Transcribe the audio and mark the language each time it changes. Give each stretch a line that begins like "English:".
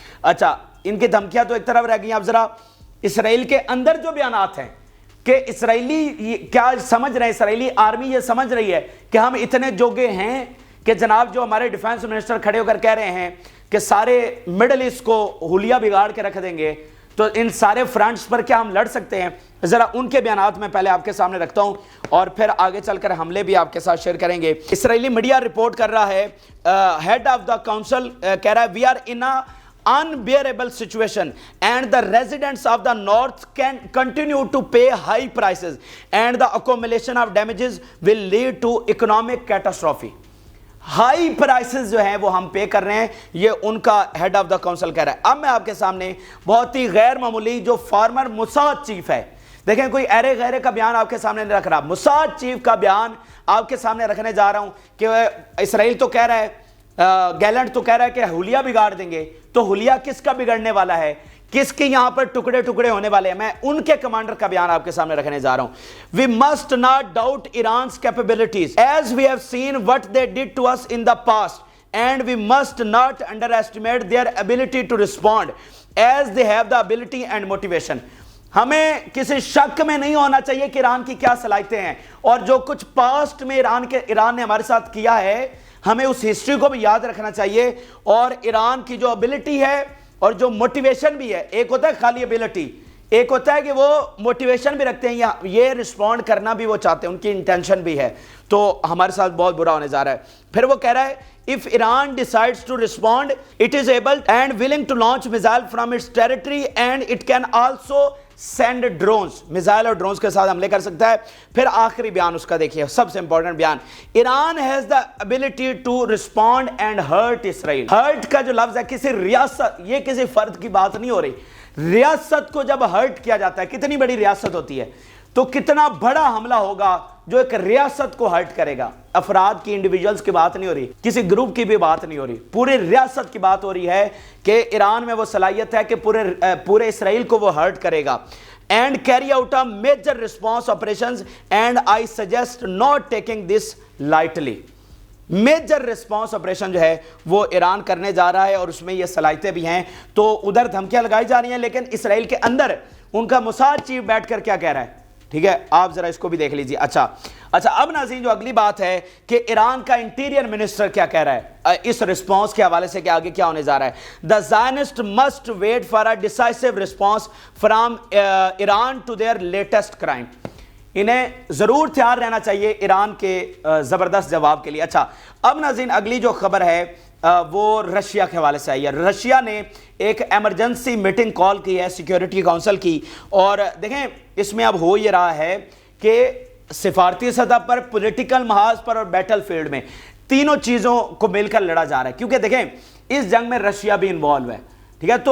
Urdu: اچھا, ان کی دھمکیاں تو ایک طرف رہ گئی. اب ذرا اسرائیل کے اندر جو بیانات ہیں کہ اسرائیلی کیا سمجھ رہے ہیں, اسرائیلی آرمی یہ سمجھ رہی ہے کہ ہم اتنے جوگے ہیں کہ جناب جو ہمارے ڈیفنس منسٹر کھڑے ہو کر کہہ رہے ہیں کہ سارے مڈل ایسٹ کو حلیہ بگاڑ کے رکھ دیں گے, تو ان سارے فرنٹس پر کیا ہم لڑ سکتے ہیں؟ ذرا ان کے بیانات میں پہلے آپ کے سامنے رکھتا ہوں اور پھر آگے چل کر حملے بھی آپ کے ساتھ شیئر کریں گے. اسرائیلی میڈیا رپورٹ کر رہا ہے,
English: head of the council
Urdu: کہہ رہا ہے
English: We are in unbearable situation and the residents of the north can continue to pay high prices and the accumulation of damages will lead to economic catastrophe.
Urdu: High prices جو ہیں وہ ہم پے کر رہے ہیں, یہ ان کا ہیڈ آف دا کاؤنسل کہہ رہا ہے. اب میں آپ کے سامنے بہت ہی غیر معمولی جو فارمر موساد چیف ہے, دیکھیں کوئی ایرے غیرے کا بیان آپ کے سامنے نہیں رکھ رہا, موساد چیف کا بیان آپ کے سامنے رکھنے جا رہا ہوں کہ اسرائیل تو کہہ رہا ہے, گیلنٹ تو کہہ رہا ہے کہ حلیہ بگاڑ دیں گے, تو حلیہ کس کا بگڑنے والا ہے, کس کے یہاں پر ٹکڑے ٹکڑے ہونے والے ہیں؟ میں ان کے کمانڈر کا بیان آپ کے سامنے رکھنے جا رہا ہوں.
English: We must not doubt Iran's capabilities as we have seen what they did to us in the past and we must not underestimate their ability to respond as they have the ability and motivation.
Urdu: ہمیں کسی شک میں نہیں ہونا چاہیے کہ ایران کی کیا صلاحیتیں ہیں, اور جو کچھ پاسٹ میں ایران نے ہمارے ساتھ کیا ہے ہمیں اس ہسٹری کو بھی یاد رکھنا چاہیے, اور ایران کی جو ابیلٹی ہے اور جو موٹیویشن بھی ہے, ایک ہوتا ہے خالی ابیلٹی, ایک ہوتا ہے کہ وہ موٹیویشن بھی رکھتے ہیں, یہ رسپونڈ کرنا بھی وہ چاہتے ہیں, ان کی انٹینشن بھی ہے, تو ہمارے ساتھ بہت برا ہونے جا رہا ہے. پھر وہ کہہ رہا ہے
English: if Iran decides to respond it is able and willing to launch missile from its territory and it can also send drones,
Urdu: missile اور ڈرونز کے ساتھ حملے کر سکتا ہے. پھر آخری بیان اس کا دیکھیے, سب سے امپورٹنٹ بیان, Iran
English: has the ability to respond and hurt Israel.
Urdu: hurt کا جو لفظ ہے, کسی ریاست, یہ کسی فرد کی بات نہیں ہو رہی, ریاست کو جب ہرٹ کیا جاتا ہے, کتنی بڑی ریاست ہوتی ہے, تو کتنا بڑا حملہ ہوگا جو ایک ریاست کو ہرٹ کرے گا. افراد کی, انڈیویجولز کی بات نہیں ہو رہی, کسی گروپ کی بھی بات نہیں ہو رہی, پورے ریاست کی بات ہو رہی ہے کہ ایران میں وہ صلاحیت ہے کہ پورے اسرائیل کو وہ ہرٹ کرے گا.
English: And carry out a major response operations and I suggest not taking this lightly.
Urdu: Major response operation جو ہے وہ ایران کرنے جا رہا ہے اور اس میں یہ صلاحیتیں بھی ہیں. تو ادھر دھمکیاں لگائی جا رہی ہیں, لیکن اسرائیل کے اندر ان کا موساد چیف بیٹھ کر کیا کہہ رہا ہے, ٹھیک ہے, آپ ذرا اس کو بھی دیکھ لیجیے. اچھا اب ناظرین جو اگلی بات ہے کہ ایران کا انٹیریئر منسٹر کیا کہہ رہا ہے اس رسپانس کے حوالے سے کہ آگے کیا ہونے جا رہا ہے.
English: The Zionists must wait for a decisive response from Iran to their latest crime.
Urdu: انہیں ضرور تیار رہنا چاہیے ایران کے زبردست جواب کے لیے. اچھا اب ناظرین اگلی جو خبر ہے وہ رشیا کے حوالے سے آئی ہے. رشیا نے ایک ایمرجنسی میٹنگ کال کی ہے سیکیورٹی کونسل کی, اور دیکھیں اس میں اب ہو یہ رہا ہے کہ سفارتی سطح پر, پولیٹیکل محاذ پر اور بیٹل فیلڈ میں تینوں چیزوں کو مل کر لڑا جا رہا ہے, کیونکہ دیکھیں اس جنگ میں رشیا بھی انوالو ہے, ٹھیک ہے.